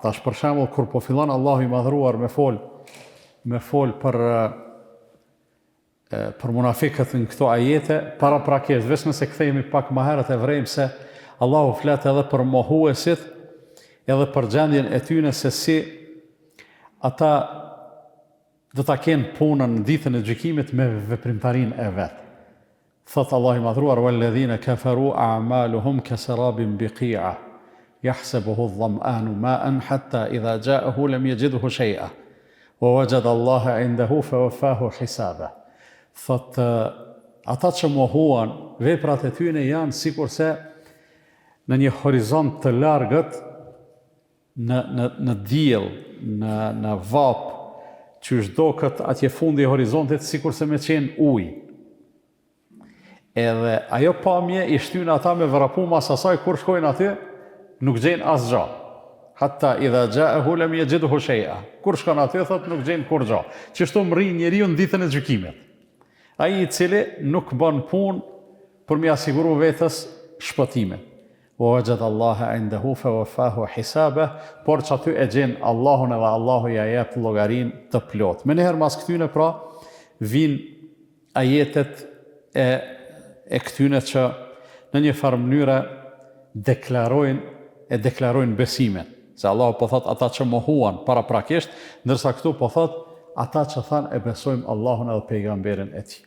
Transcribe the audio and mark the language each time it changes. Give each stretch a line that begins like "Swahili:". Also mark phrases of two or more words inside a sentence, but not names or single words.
Albanian: Tash për shembull kur po fillon Allahu i madhruar me fol për munafikët në këto ajete, paraprakisht, vetëm nëse kthehemi pak më herët e vrejmë se Allahu flet edhe për mohuesit, edhe për gjendjen e tyre se si ata do ta kenë punën në ditën e gjykimit me veprimtarinë e vet. Thot Allahu i madhruar
Arabic: والذين كفروا أعمالهم كسراب بقيعة يحسبه الظمآن ماء حتى إذا جاءه لم يجده شيئا ووجد الله عنده فوفاه حسابه.
Albanian: Thot ata që mohuan veprat e tyre janë sikurse në një horizont të largët, në diell, në vap, që është do këtë atje fundi e horizontit sikurse me qenë ujë. Edhe ajo pamje i shtyn ata me vrapu mas asaj kur shkojnë aty, nuk gjenë asgjë.
Arabic: حتى إذا جاءه لم يجده شيئا.
Albanian: Kur shkon aty thot nuk gjenë kur gjë. Qështu mri njeriu në ditën e gjykimit. Ai i cili nuk bën punë për mi asiguru vetës shpëtimin.
Arabic: ووجد الله عنده فوفاه حسابه,
Albanian: por që aty e gjen Allahun edhe Allahu ja jep llogarinë të plot. Me njëherë mas këtyne pra vijnë ajetet e këtyne që në një farë mënyre deklarojnë besimin. Se Allahu po thot ata që mohuan paraprakisht, ndërsa këtu po thot ata që thanë e besojmë Allahun edhe pejgamberin e tij.